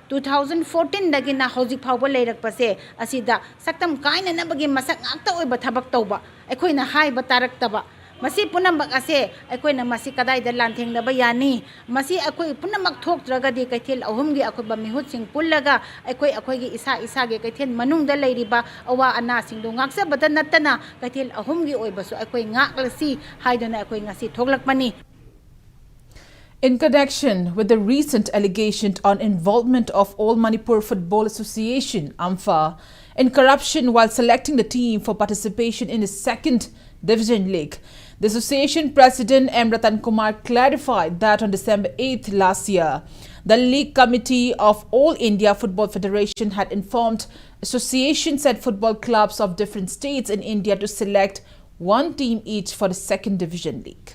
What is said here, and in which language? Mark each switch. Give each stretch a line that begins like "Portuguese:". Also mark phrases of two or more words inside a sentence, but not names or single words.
Manipuri: 2014 ꯍꯧꯖꯤꯛ ꯐꯥꯎꯕ ꯂꯩꯔꯛꯄꯁꯦ ꯑꯁꯤꯗ ꯁꯛꯇꯝ ꯀꯥꯏꯅꯅꯕꯒꯤ ꯃꯁꯛ ꯉꯥꯛꯇ ꯑꯣꯏꯕ ꯊꯕꯛ ꯇꯧꯕ ꯑꯩꯈꯣꯏꯅ ꯍꯥꯏꯕ ꯇꯥꯔꯛꯇꯕ ꯃꯁꯤ ꯄꯨꯝꯅꯃꯛ ꯑꯁꯦ ꯑꯩꯈꯣꯏꯅ ꯃꯁꯤ ꯀꯗꯥꯏꯗ ꯂꯥꯟꯊꯦꯡꯅꯕ ꯌꯥꯅꯤ ꯃꯁꯤ ꯑꯩꯈꯣꯏ ꯄꯨꯝꯅꯃꯛ ꯊꯣꯛꯇ꯭ꯔꯒꯗꯤ ꯀꯩꯊꯦꯜ ꯑꯍꯨꯝꯒꯤ ꯑꯀꯨꯞꯄ ꯃꯤꯍꯨꯠꯁꯤꯡ ꯄꯨꯜꯂꯒ ꯑꯩꯈꯣꯏꯒꯤ ꯏꯁꯥꯒꯤ ꯀꯩꯊꯦꯜ ꯃꯅꯨꯡꯗ ꯂꯩꯔꯤꯕ ꯑꯋꯥ ꯑꯅꯥꯁꯤꯡꯗꯨ ꯉꯥꯛꯆꯕꯇ ꯅꯠꯇꯅ ꯀꯩꯊꯦꯜ ꯑꯍꯨꯝꯒꯤ ꯑꯣꯏꯕꯁꯨ ꯑꯩꯈꯣই ꯉꯥꯛꯂꯁꯤ ꯍꯥꯏꯗꯨꯅ ꯑꯩꯈꯣই ꯉꯁꯤ ꯊꯣꯛꯂꯛꯄꯅꯤ.
English: In connection with the recent allegation on involvement of All Manipur Football Association (AMFA) in corruption while selecting the team for participation in the second division league, the association president M. Ratan Kumar clarified that on December 8th last year, the league committee of All India Football Federation had informed associations and football clubs of different states in India to select one team each for the second division league.